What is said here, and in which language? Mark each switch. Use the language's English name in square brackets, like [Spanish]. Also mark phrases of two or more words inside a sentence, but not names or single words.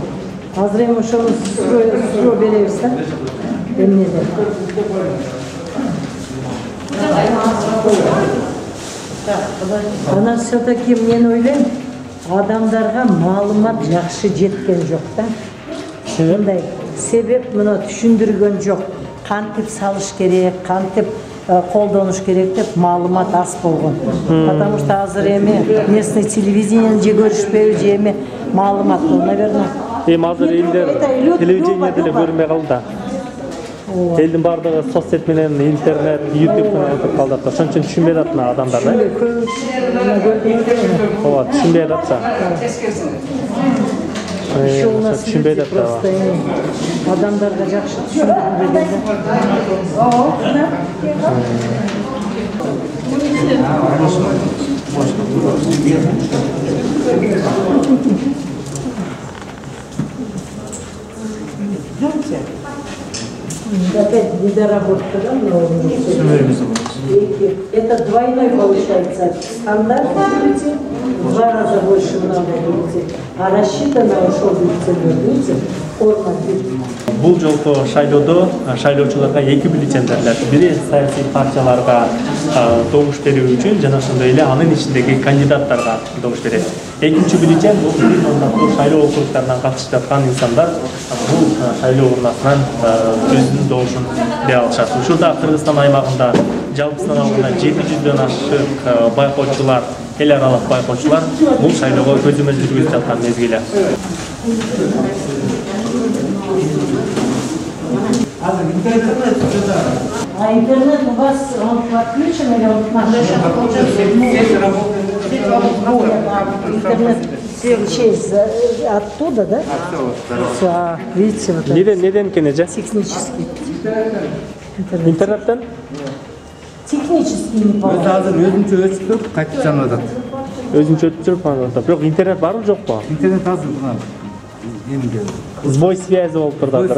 [Kyrgyz] Азыр эми ошону суроо беребиз да. Эмнеде? Анан все-таки мен ойлойм, адамдарга маалымат жакшы жеткен жок да. Мындай себеп мына түшүндүргөн жок. Кантип салыш керек, кантип колдонуш керек деп маалымат аз болгон. [Russian] Потому что [Kyrgyz] азыр эми [Russian] местный телевидение [Kyrgyz] же көрүшпөйбү, же эми маалымат бол, наверное. Азыр элдер телевидениеде деле көрүнбөй калды да. Элдин бардыгы соцсет менен, интернет, YouTube менен өтүп калды да. Ошон үчүн түшүнбөй атат адамдар да. Ооба, түшүнбөй атат да. [Russian] Еще у нас люди просто [Kyrgyz] адамдарга жакшы түшүндүрүп берген да. [Russian] Опять недоработка, да, много? Это двойной получается. Стандартный бюллетень в 2 раза больше надо бюллетень. А рассчитано [Kyrgyz] ошол бюллетень форма бюллетень. Бул жолку шайлоодо шайлоочуларга 2 бюллетень берилет. Бири саясий партияларга добуш берүү үчүн жана ошондой эле анын ичиндеги кандидаттарга добуш берет. Экинчи бюллетень бул бир мандаттуу шайлоо округдарынан катышып жаткан инсандар бул шайлоо урнасынан өзүнүн добушун бере алышат. Ушурда Кыргызстан аймагында жалпысынан алганда 700дөн ашык байкоочулар, эл аралык байкоочулар бул шайлоого көзөмөл жүргүзүп жаткан мезгили. [Russian] А интернет у вас он подключен или он интернет через оттуда, да? Оттуда. Видите, вот [Kyrgyz] Неден кенеже? [Russian] технический. [Kyrgyz] Интернеттен? [Russian] Технический не [Kyrgyz] Өз [Russian] получается. [Kyrgyz] азыр өзүнчө өчүп кайтып жанып атат. Өзүнчө өтүп жүрүп атат. Бирок интернет барбы жокпу? Интернет азыр мына эмге. [Russian] Сбой связи [Kyrgyz] болуп турду азыр,